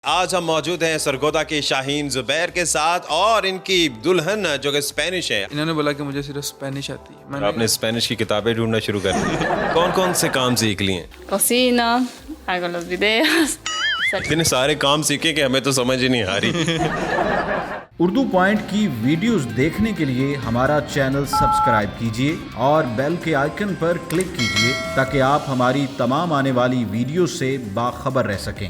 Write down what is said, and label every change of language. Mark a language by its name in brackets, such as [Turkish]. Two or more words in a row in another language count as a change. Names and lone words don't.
[Urdu] آج ہم موجود ہیں سرگودھا کے شاہین زبیر کے ساتھ اور انکی دلہن جو کہ سپینش ہے. انہوں نے بولا کہ مجھے صرف سپینش آتی ہے. मैंने آپنے سپینش کی کتابیں ڈھونڈنا شروع کر دی. کون کون سے کام سیکھ لیے? [Spanish] Cocino, hago los videos. [Urdu] اتنے سارے کام سیکھے کہ ہمیں تو سمجھ ہی نہیں آ رہی. اردو پوائنٹ کی ویڈیوز دیکھنے کے لیے ہمارا چینل سبسکرائب کیجیے اور بیل کے آئیکن پر کلک کیجیے تاکہ آپ ہماری تمام آنے والی ویڈیو سے باخبر رہ سکیں.